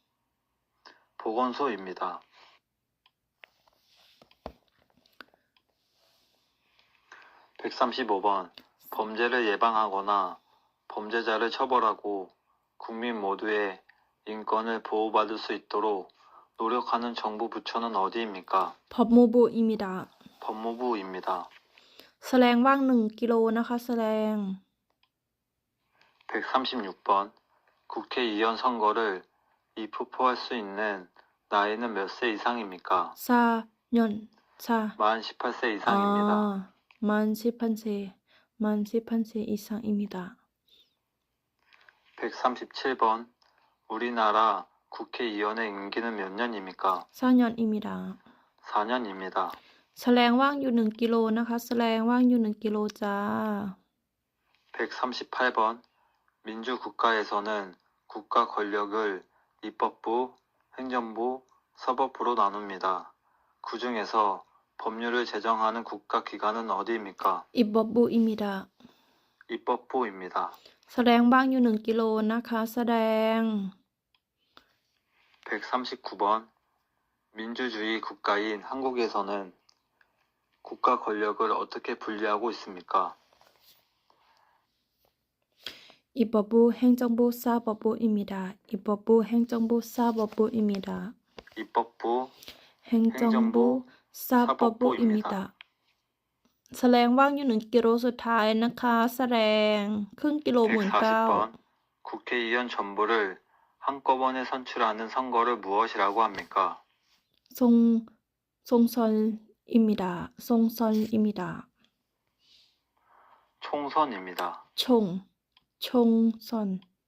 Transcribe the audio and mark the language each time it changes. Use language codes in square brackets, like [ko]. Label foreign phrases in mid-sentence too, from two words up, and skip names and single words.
[ko] 보건소입니다. 135번. 범죄를 예방하거나 범죄자를 처벌하고 국민 모두의 인권을 보호받을 수 있도록 노력하는 정부 부처는 어디입니까? 법무부입니다. 법무부입니다. [th] แสลงว่าง1 กิโลนะคะแสลง [ko] 136번. 국회의원 선거를 입후보할 수 있는 나이는 몇 세 이상입니까? 4년 4 만 18세 이상입니다. 만 18세 이상입니다. 137번. 우리나라 국회의원의 임기는 몇 년입니까? 4년입니다. 4년입니다. [th] แสลงว่างอยู่1 กิโลนะคะแสลงว่างอยู่1 กิโลจ้า [ko] 138번. 민주국가에서는 국가 권력을 입법부, 행정부, 사법부로 나눕니다. 그 중에서 법률을 제정하는 국가기관은 어디입니까? 입법부입니다. 입법부입니다. [th] แสดงว่างอยู่1 กิโลนะคะแสดง [ko] 139번. 민주주의 국가인 한국에서는 국가 권력을 어떻게 분리하고 있습니까? 입법부, 행정부, 사법부입니다. 입법부, 행정부, 사법부입니다. 입법부, 행정부, 사법부입니다. [th] แสดงว่างอยู่1 กิโลสุดท้ายนะคะแสดงครึ่งกิโล [ko] 140번. 국회의원 전부를 한꺼번에 선출하는 선거를 무엇이라고 합니까? 총선입니다. 총선입니다. 총선입니다. 총선.